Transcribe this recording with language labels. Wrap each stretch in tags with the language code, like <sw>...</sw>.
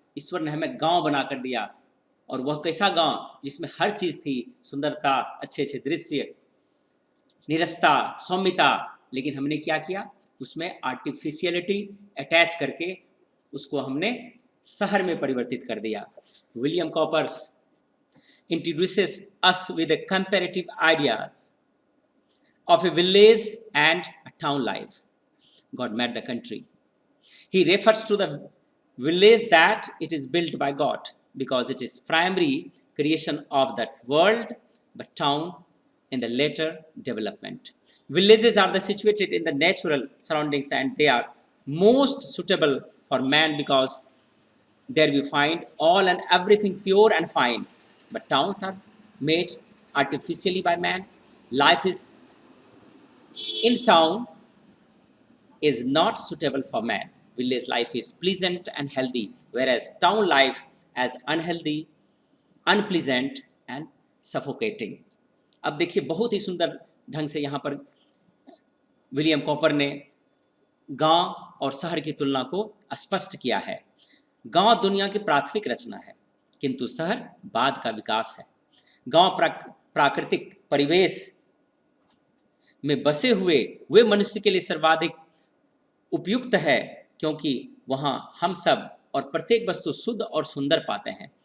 <hi>ईश्वर ने हमें गांव बनाकर दिया, और वह कैसा गांव जिसमें हर चीज़ थी, सुंदरता, अच्छे अच्छे दृश्य, निरस्ता, सौम्यता। लेकिन हमने क्या किया, उसमें आर्टिफिशियलिटी अटैच करके उसको हमने शहर में परिवर्तित कर दिया।</hi> <en>William Cowper's introduces us with a comparative ideas of a village and a town life. God made the country. He refers to the village that it is built by God because it is primary creation of that world, but town in the later development. Villages are situated in the natural surroundings and they are most suitable for man because there we find all and everything pure and fine. But towns are made artificially by man. Life is in town is not suitable for man. Village life is pleasant and healthy, whereas town life is unhealthy, unpleasant and suffocating.</en> <hi>अब देखिए, बहुत ही सुंदर ढंग से यहाँ पर William copper ने गांव और शहर की तुलना को स्पष्ट किया है। गांव दुनिया की प्राथमिक रचना है, किंतु शहर बाद का विकास है। गांव प्राकृतिक परिवेश में बसे हुए वे मनुष्य के लिए सर्वाधिक उपयुक्त है, क्योंकि वहां हम सब और प्रत्येक वस्तु शुद्ध और सुंदर पाते हैं।</hi>